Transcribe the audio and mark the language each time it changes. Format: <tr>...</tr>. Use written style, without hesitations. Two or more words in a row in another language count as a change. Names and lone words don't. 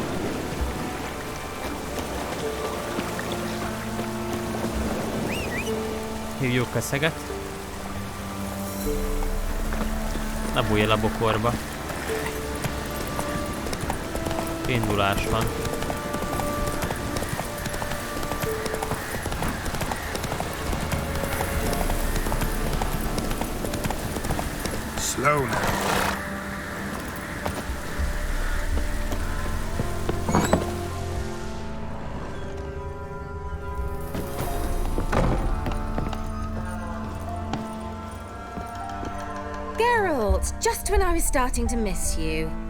<hu>Hívjuk keszeget. Ne bújj el a bokorba. Indulás van.</hu> <en>Slow now. Geralt, just when I was starting to miss you.</en>